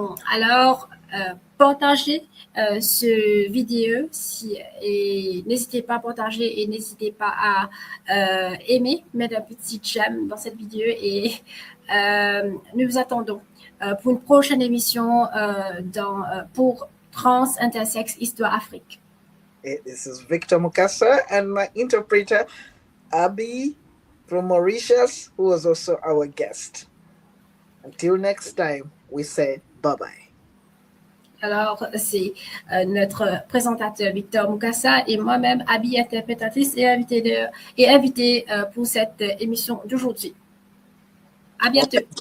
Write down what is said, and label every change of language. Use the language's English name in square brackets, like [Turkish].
[French] Alors, partagez ce vidéo et n'hésitez pas à partager et n'hésitez pas à aimer, mettre un petit j'aime dans cette vidéo et nous vous attendons pour une prochaine émission pour Trans Intersex Histoire Afrique. [English] This is Victor Mukasa and my interpreter Abby from Mauritius, who was also our guest. Until next time, we say bye-bye. [French] Alors, c'est notre présentateur Victor Mukasa et moi-même, Abby, interprétatrice et invitée pour cette émission d'aujourd'hui. À bientôt.